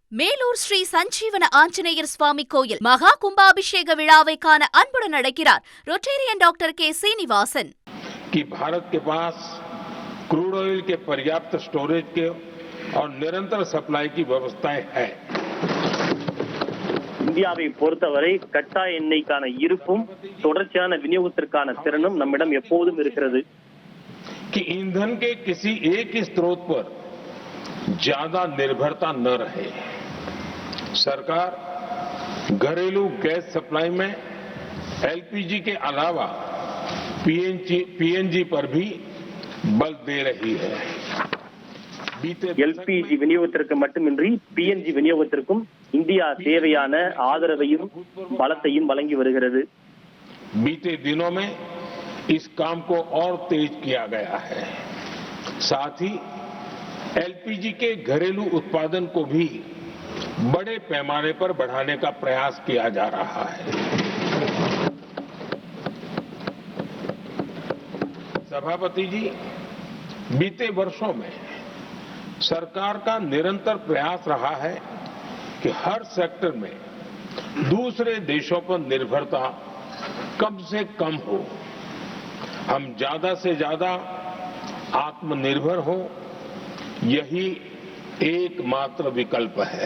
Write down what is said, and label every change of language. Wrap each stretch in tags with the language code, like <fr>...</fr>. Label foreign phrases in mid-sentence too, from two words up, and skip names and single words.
<ta>மேலூர் ஸ்ரீ சஞ்சீவன ஆஞ்சநேயர் சுவாமி கோயில் மகா கும்பாபிஷேக விழாவை காண அன்புடன் அழைக்கிறார் रोटेरियन डॉक्टर के श्रीनिवासन।</ta> <hi>कि भारत के पास</hi> <en>crude oil</en> <hi>के पर्याप्त स्टोरेज के और निरंतर सप्लाई की व्यवस्थाएं है।</hi> <ta>இந்தியாவை பொறுத்தவரை கட்டாய எண்ணெய்க்கான இருப்பும் தொடர்ச்சியான விநியோகத்திற்கான திறனும் நம்மிடம் எப்போதும் இருக்கிறது।</ta> <hi>कि ईंधन के किसी एक ही स्रोत पर ज्यादा निर्भरता न रहे। सरकार घरेलू गैस सप्लाई में एलपीजी के अलावा पीएनजी पर भी बल दे रही है।</hi> <ta>எல்பிஜி விநியோகத்திற்கு மட்டுமின்றி பிஎன்ஜி விநியோகத்திற்கும் இந்தியா தேவையான ஆதரவையும் பலத்தையும் வழங்கி வருகிறது।</ta> <hi>बीते दिनों में इस काम को और तेज किया गया है। साथ ही एलपीजी के घरेलू उत्पादन को भी बड़े पैमाने पर बढ़ाने का प्रयास किया जा रहा है। सभापति जी, बीते वर्षों में सरकार का निरंतर प्रयास रहा है कि हर सेक्टर में दूसरे देशों पर निर्भरता कम से कम हो, हम ज्यादा से ज्यादा आत्मनिर्भर हो, यही एकमात्र विकल्प है।</hi>